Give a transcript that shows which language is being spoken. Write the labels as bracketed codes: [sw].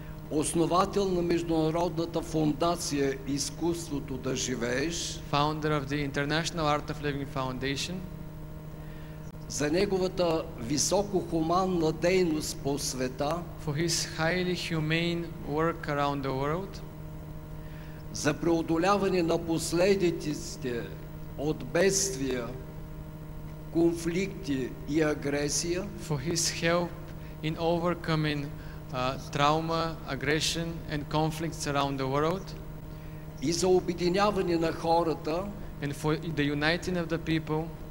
[bg] основател на Международната фондация Изкуството да живееш, [en] founder of the International Art of Living Foundation, [bg] за неговата високохуманна дейност по света, [en] for his highly humane work around the world, [bg] за преодоляване на последиците от бедствия, конфликти и агресия, [en] for his help in overcoming trauma, aggression and conflicts around the world, [bg] и за обединяване на хората [en] and for the uniting of the people